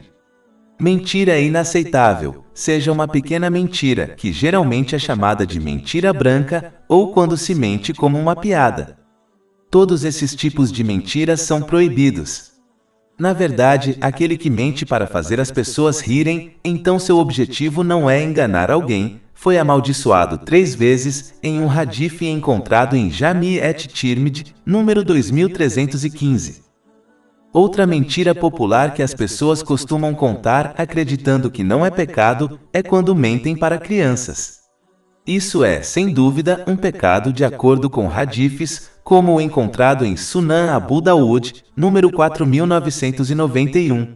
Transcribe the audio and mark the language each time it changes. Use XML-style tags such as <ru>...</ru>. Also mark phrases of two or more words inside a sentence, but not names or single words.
<pt>Mentir é inaceitável, seja uma pequena mentira, que geralmente é chamada de mentira branca, ou quando se mente como uma piada. Todos esses tipos de mentiras são proibidos. Na verdade, aquele que mente para fazer as pessoas rirem, então seu objetivo não é enganar alguém, foi amaldiçoado 3 vezes em um hadith encontrado em Jami' et-Tirmidhi, número 2315. Outra mentira popular que as pessoas costumam contar acreditando que não é pecado é quando mentem para crianças. Isso é, sem dúvida, um pecado de acordo com hadiths, como o encontrado em Sunan Abu Dawud, número 4991.</pt>